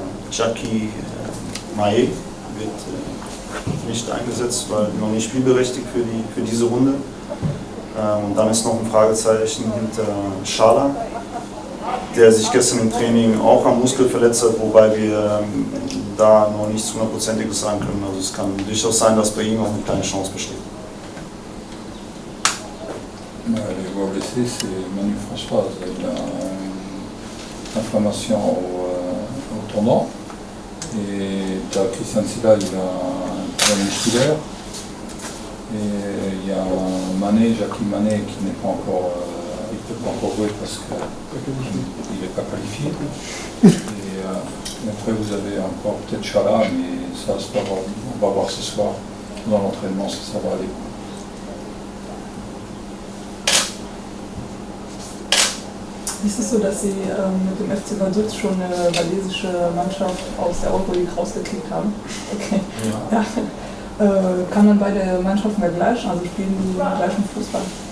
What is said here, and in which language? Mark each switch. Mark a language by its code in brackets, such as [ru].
[de] Jackie Mae wird nicht eingesetzt, weil noch nicht spielberechtigt für diese Runde. Und dann ist noch ein Fragezeichen hinter Schala, der sich gestern im Training auch am Muskel verletzt hat, wobei wir da noch nichts hundertprozentiges sagen können. Also es kann durchaus sein, dass bei ihm auch eine kleine Chance besteht. [fr] Les voix blessées, c'est Manu François. Il a une inflammation au tendon. Et tu as Christian Silla, il a un problème musculaire. Et il y a Mané, Jackie Mané, qui n'est pas encore, il ne peut pas encore jouer parce qu'il n'est pas qualifié. Et après vous avez encore peut-être Chala, mais ça on va voir ce soir dans l'entraînement si ça va aller. [de] Ist es so, dass Sie mit dem FC Vaduz schon eine walisische Mannschaft aus der Euroleague rausgekickt haben? Okay. Ja. Kann man beide Mannschaften vergleichen, also spielen die gleichen Fußball?